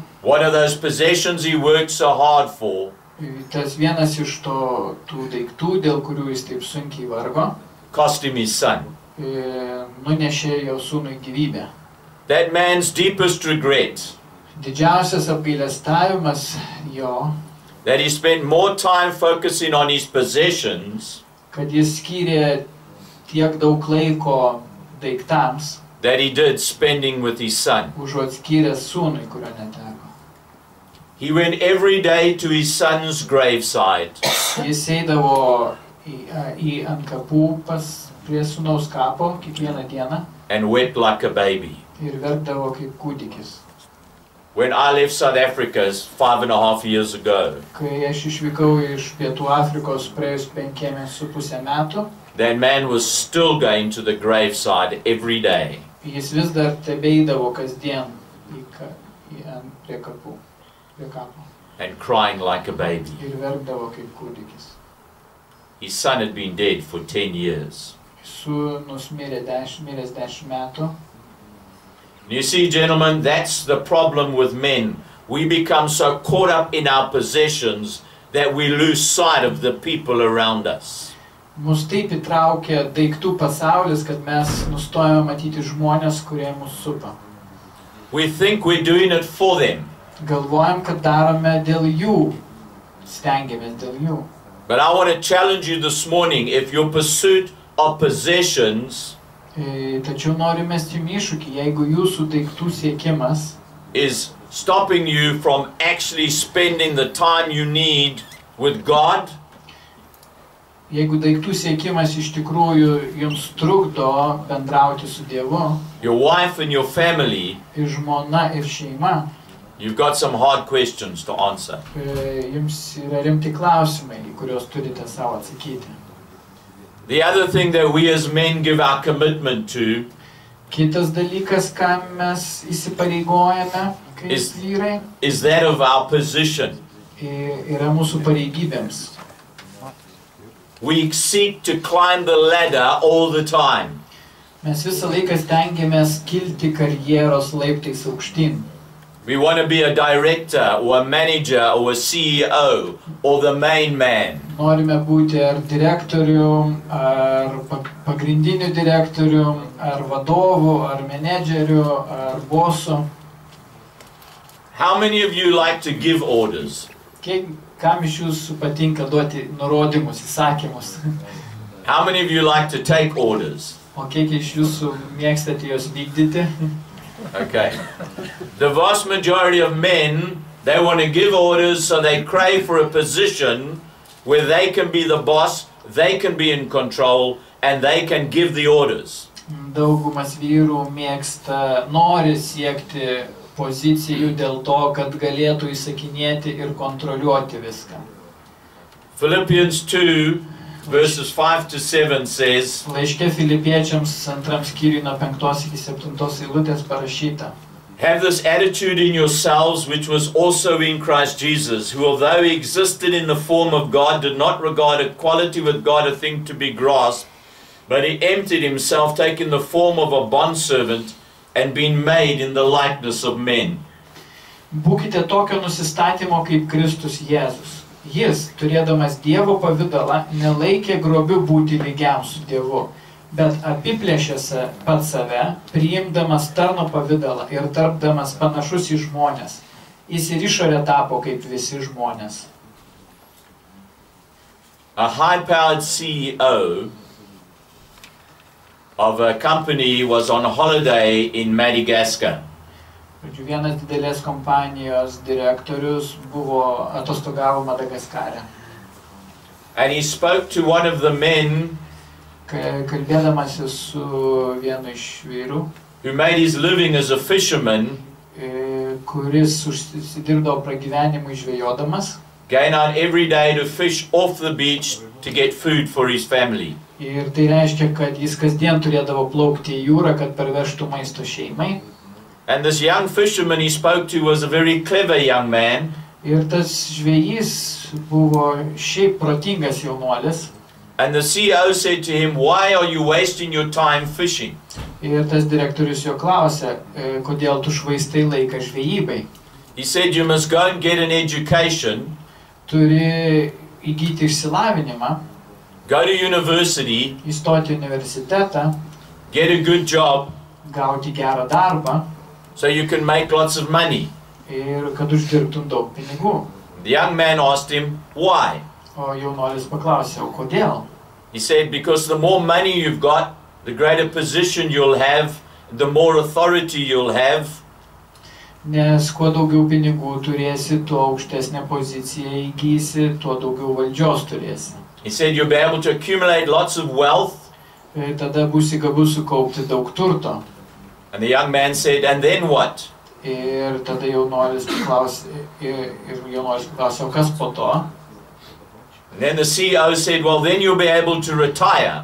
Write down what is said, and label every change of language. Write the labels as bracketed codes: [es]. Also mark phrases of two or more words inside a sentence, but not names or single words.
[en] one of those possessions he worked so hard for [lt] tas vienas iš tų daiktų, dėl kurių jis taip sunkiai vargo, [en] cost him his son. [lt] nunešė jo sūnui gyvybę. [en] That man's deepest regret, [lt] Didžiausias apgailestavimas jo, [en] that he spent more time focusing on his possessions [lt] kad jis skyrė tiek daug laiko daiktams, [en] that he did spending with his son. [lt] užuot skyręs sūnui, kurio neteko. [en] He went every day to his son's graveside [lt] Jis eidavo į ant kapų prie sūnaus kapo kiekvieną dieną [en] and wept like a baby. [lt] ir verkdavo kaip kūdikis. [en] When I left South Africa 5.5 years ago, [lt] Kai aš išvykau iš Pietų Afrikos praėjus 5,5 metų, [en] that man was still going to the graveside every day. [lt] jis vis dar tebeidavo kasdien prie kapo [en] And crying like a baby. [lt] ir verkdavo kaip kūdikis. [en] His son had been dead for 10 years. [lt] sūnus miręs 10 metų. [en] You see, gentlemen, that's the problem with men. We become so caught up in our possessions that we lose sight of the people around us. [lt] Mus taip įtraukia daiktų pasaulis, kad mes nustojame matyti žmonės, kurie mus supa. [en] We think we're doing it for them. [lt] Galvojam, kad darome dėl jų, stengiamės dėl jų. [en] But I want to challenge you this morning, if your pursuit of possessions [lt] Tačiau noriu mesti jums iššūkį, jeigu jūsų daiktų siekimas [en] is stopping you from actually spending the time you need with God, [lt] jeigu daiktų siekimas iš tikrųjų jums trukdo bendrauti su Dievu, [en] your wife and your family, [lt] ir žmona, ir šeima, [en] you've got some hard questions to answer. [lt] Jums yra rimti klausimai, į kuriuos turite savo atsakyti. [en] The other thing that we as men give our commitment to [lt] Kitas dalykas, ką mes įsipareigojame kaip vyrai, [en] is that of our position. [lt] Yra mūsų pareigybėms. [en] We seek to climb the ladder all the time. [lt] Mes visą laiką stengiamės kilti karjeros laiptais aukštyn. [en] We want to be a director or a manager or a CEO or the main man. [lt] Norime būti ar direktorium, ar pagrindiniu direktorium, ar vadovu, ar menedžeriu, ar bosu. [en] How many of you like to give orders? [lt] Kam iš jūsų patinka duoti nurodymus, įsakymus? [en] How many of you like to take orders? [lt] O kiek iš jūsų mėgstate juos vykdyti? [en] Okay. The vast majority of men, they want to give orders, so they crave for a position where they can be the boss, they can be in control, and they can give the orders. [lt] Daugumas vyrų mėgsta, nori siekti pozicijų dėl to, kad galėtų įsakinėti ir kontroliuoti viską. [en] Philippians 2 verses 5 to 7 says, [lt] Laiške Filipiečiams 2 skyriui nuo 5 iki 7 eilutės parašyta. [en] have this attitude in yourselves which was also in Christ Jesus, who although he existed in the form of God, did not regard equality with God a thing to be grasped, but he emptied himself, taking the form of a bondservant, and being made in the likeness of men. [lt] Būkite tokio nusistatymo kaip Kristus Jėzus. Jis, turėdamas Dievo pavidalą, nelaikė grobiu būti lygiam su Dievu, bet apiplėšė pats save, priimdamas tarno pavidalą ir tarpdamas panašus į žmonės. Jis ir išorė tapo kaip visi žmonės. [en] A high-powered CEO of a company was on holiday in Madagascar. [lt] Vienas didelės kompanijos direktorius buvo atostogavo Madagaskare. [en] And he spoke to one of the men [lt] Kalbėdamasis su vienu iš vyrų, [en] who made his living as a fisherman, [lt] kuris užsidirbdavo pragyvenimui žvejodamas, [en] going out every day to fish off the beach to get food for his family. [lt] ir tai reiškia, kad jis kasdien turėdavo plaukti į jūrą, kad parvežtų maisto šeimai. [en] And this young fisherman he spoke to was a very clever young man. [lt] Ir tas žvejys buvo šiaip protingas jaunuolis. [en] And the CEO said to him, "Why are you wasting your time fishing?" [lt] Ir tas direktorius jo klausė, kodėl tu švaistai laiką žvejybai. [en] He said, "You must go and get an education, [lt] Turi įgyti išsilavinimą, [en] go to university, [lt] įstoti į universitetą, [en] get a good job, [lt] gauti gerą darbą [en] so you can make lots of money." [lt] ir kad uždirbtum daug pinigų. [en] The young man asked him, "Why?" [lt] O jaunuolis paklausė, o kodėl? [en] He said, "Because the more money you've got, the greater position you'll have, the more authority you'll have. [lt] Nes kuo daugiau pinigų turėsi, tuo aukštesnę poziciją įgysi, tuo daugiau valdžios turėsi. [en] He said, "You'll be able to accumulate lots of wealth." [lt] Tada būsi gabus sukaupti daug turto. [en] And the young man said, "And then what?" [lt] Ir tada jaunuolis paklausė, o kas po to? [en] And then the CEO said, "Well, then you'll be able to retire."